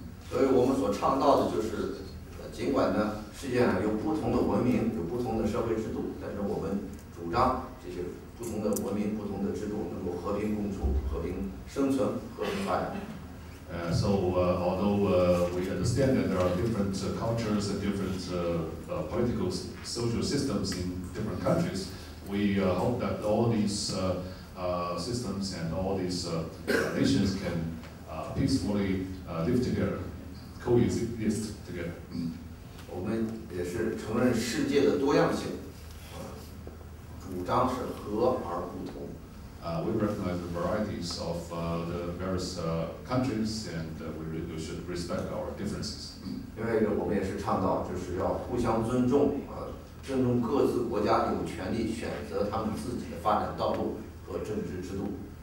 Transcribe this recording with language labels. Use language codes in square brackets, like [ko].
[zh] 所以我们所倡导的就是，尽管呢世界上有不同的文明，有不同的社会制度，但是我们主张这些不同的文明、不同的制度能够和平共处、和平生存、和平发展。 [en] Although we understand that there are different cultures and different political, social systems in different countries, we hope that all these systems and all these nations can peacefully live together, coexist together. [zh] 我们也是承认世界的多样性，主张是和而不同。 [en] We recognize the varieties of the various countries, and we should respect our differences. [zh] 另外一个，我们也是倡导，就是要互相尊重，尊重各自国家有权利选择他们自己的发展道路和政治制度。